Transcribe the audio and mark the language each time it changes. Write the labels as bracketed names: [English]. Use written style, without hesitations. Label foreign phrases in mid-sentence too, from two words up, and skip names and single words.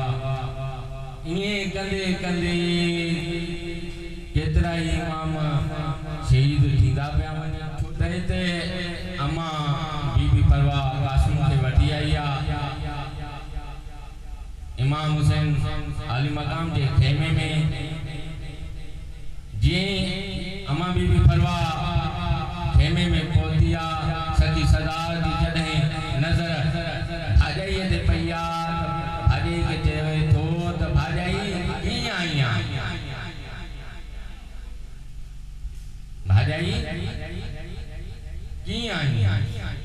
[Sindhi] ईअं कंदे कंदे केतिरा ई इमाम शहीद थींदा पिया वञनि। त हिते अम्मा बीबी परवा कासिम खे वठी आई आहे। इमाम हुसैन आली मकाम [Hindi] के खेमे में [Sindhi] जी अम्मा बीबी परवा [Hindi] खेमे में पहुंची [Sindhi] आ। सखी सरदार जी जॾहिं नज़र भाॼाईअ ते पई आहे त भाॼाई खे चवे थो त भाॼाई कीअं आई आहे? भाॼाई कीअं आई आहे?